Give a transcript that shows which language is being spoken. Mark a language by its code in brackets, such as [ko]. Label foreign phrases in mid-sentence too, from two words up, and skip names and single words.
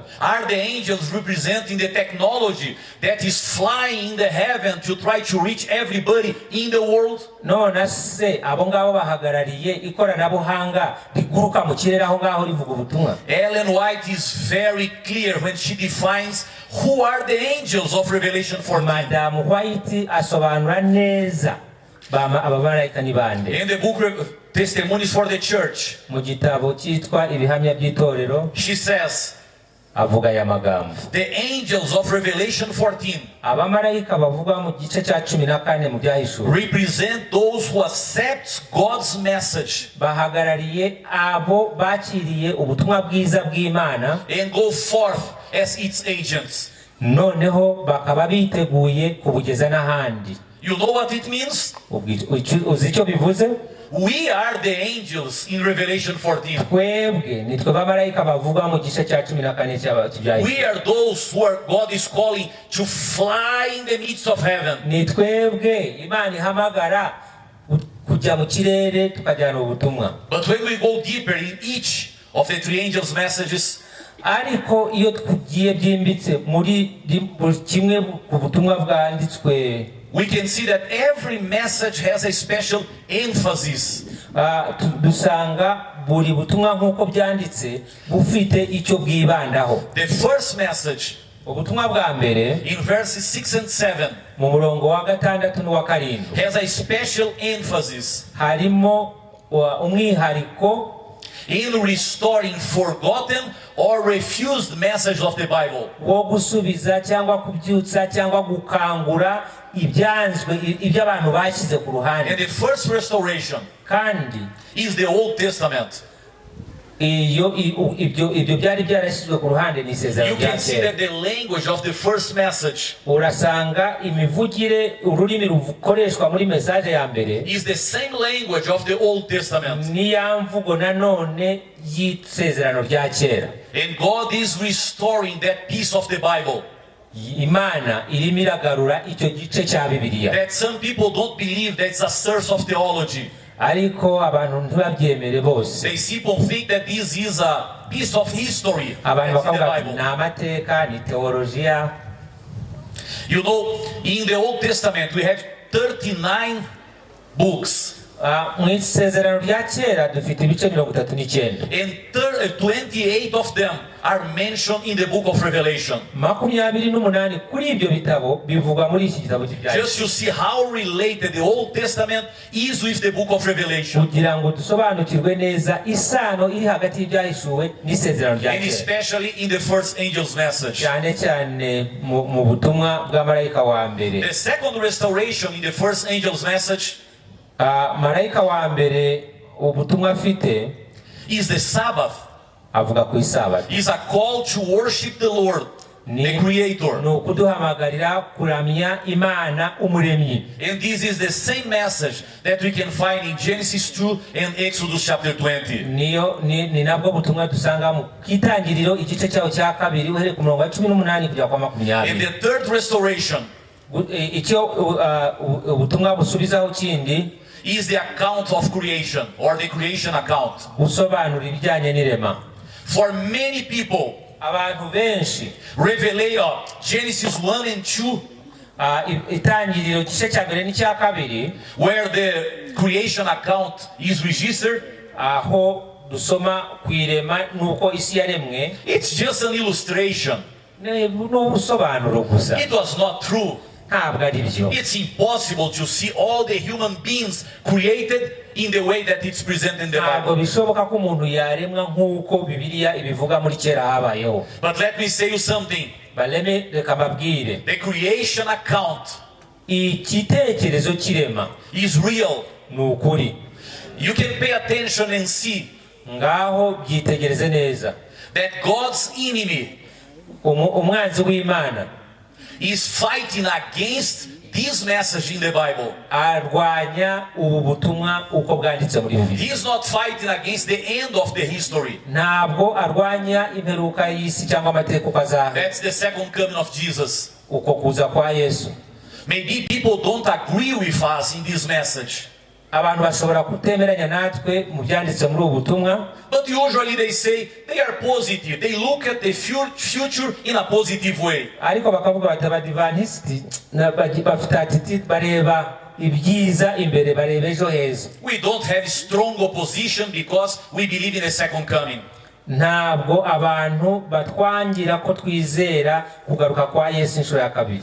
[en] Are the angels representing the technology that is flying in the heaven to try to reach everybody in the world? [rw] None se abo ngabo bahagarariye ikoranabuhanga riguruka mu kirere aho ngaho rivuga ubutumwa? [en] Ellen White is very clear when she defines who are the angels of Revelation 14. [rw] Madam White asobanura neza abamarayika ni bande. [en] In the book Testimonies for the Church, [rw] Mu gitabo cyitwa ibihamya by'itorero [en] she says, [rw] avuga aya magambo. [en] the angels of Revelation 14 [rw] Abamarayika bavugwa mu gice cya 14 mu byahishuwe [en] represent those who accept God's message [rw] bahagarariye abo bakiriye ubutumwa bwiza bw'Imana [en] and go forth as its agents. [rw] noneho bakaba biteguye kubugeza n'ahandi. [en] You know what it means? [rw] Uzi icyo bivuze? [en] We are the angels in Revelation 14. [rw] Twebwe nitwe bamarayika bavugwa mu gice cya 14 cy'ibyahishuwe. [en] We are those who God is calling to fly in the midst of heaven. [rw] Ni twebwe Imana ihamagara kujya mu kirere tukajyana ubutumwa. [en] But when we go deeper in each of the three angels' messages, [rw] Ariko iyo tugiye byimbitse muri kimwe ku butumwa bwanditswe, [en] we can see that every message has a special emphasis. [rw] dusanga buri butumwa nk'uko byanditse bufite icyo bwibandaho. [en] The first message, [rw] Ubutumwa bwa mbere [en] in verses 6 and 7, [rw] mu murongo wa 6 n'uwa 7 [en] has a special emphasis [rw] harimo umwihariko [en] in restoring forgotten or refused message of the Bible. [rw] wo gusubiza cyangwa kubyutsa cyangwa gukangura ibyanzwe ibyo abantu bashyize ku ruhande. [en] And the first restoration [rw] Kandi [en] is the Old Testament. [rw] ibyo byari byarashyizwe ku ruhande ni isezerano [en] You [rw] rya [en] can see [rw] kera. [en] that the language of the first message [rw] Urasanga imivugire ururimi rukoreshwa muri message ya mbere [en] is the same language of the Old Testament. [rw] ni ya mvugo nanone y'isezerano rya kera. [en] And God is restoring that piece of the Bible [rw] Imana irimo iragarura icyo gice cya Bibiliya. [en] that some people don't believe that it's a source of theology. [rw] Ariko abantu ntibabyemere bose. [en] They people think that this is a piece of history [rw] Abantu [en] that's in the [rw] bakavuga [en] Bible. [rw] ni amateka, ni teolojiya. [en] You know, in the Old Testament we have 39 books. [rw] Mu isezerano rya kera dufite ibice 39. [en] And 28 of them are mentioned in the book of Revelation. [rw] 28 kuri ibyo bitabo bivugwa muri iki gitabo cy'ibyahishuwe. [en] Just to see how related the Old Testament is with the book of Revelation. [rw] Kugira ngo dusobanukirwe neza isano iri hagati y'ibyahishuwe n'isezerano rya [en] And [rw] kera. [en] especially in the first angel's message. [rw] Cyane cyane mu butumwa bw'amarayika wa mbere. [en] The second restoration in the first angel's message [rw] marayika wa mbere ubutumwa afite [en] is the Sabbath. [rw] avuga ku isabato. [en] Is a call to worship the Lord, the Creator. [rw] Ni ukuduhamagarira kuramya Imana umuremyi. [en] And this is the same message that we can find in Genesis 2 and Exodus chapter 20. [rw] Ni nabwo butumwa dusanga mu kitangiriro igice cyaho cya 2 uhereye ku murongo wa 18 kugera kwa 20. [en] And the third restoration [rw] icyo ubutumwa busubizaho kindi [en] is the account of creation, or the creation account. [rw] busobanura ibijyanye n'irema. [en] For many people, [rw] abantu benshi [en] Revelation, Genesis 1 and 2, [rw] itangiriro igice cya mbere n'icya 2 [en] where the creation account is registered, [rw] aho dusoma ku irema nuko isi yaremwe, [en] it's just an illustration. [rw] n'ubusobanuro gusa, [en] It was not true. [rw] ntabwo ari byo. [en] It's impossible to see all the human beings created in the way that it's presented in the [rw] ntabwo [en] Bible. [rw] bishoboka ko umuntu yaremwa nk'uko Bibiliya ibivuga muri kera habayeho. [en] But let me say you something. The creation account [rw] igitekerezo kirema [en] is real. [rw] Nukuri. [en] You can pay attention and see [rw] ngaho byitegereze neza [en] that God's enemy [rw] umwanzi w'Imana [en] is fighting against this message in the Bible. [rw] arwanya ubu butumwa uko bwanditse muri Bibiliya. [en] He is not fighting against the end of the history. [rw] Ntabwo arwanya imperuka y'isi cyangwa amateka ukazaha. [en] That's the second coming of Jesus. [rw] Uko kuza kwa Yesu. [en] Maybe people don't agree with us in this message. [rw] Abantu bashobora kutemeranya natwe mu byanditse muri ubu butumwa. [en] But usually they say they are positive. They look at the future in a positive way. [rw] Ariko bakavuga bati abadivantisti bafite attitude bareba ibyiza imbere, bareba ejo heza. [en] We don't have strong opposition because we believe in the second coming. [rw] Ntabwo abantu batwangira ko twizera kugaruka kwa Yesu inshuro ya kabiri.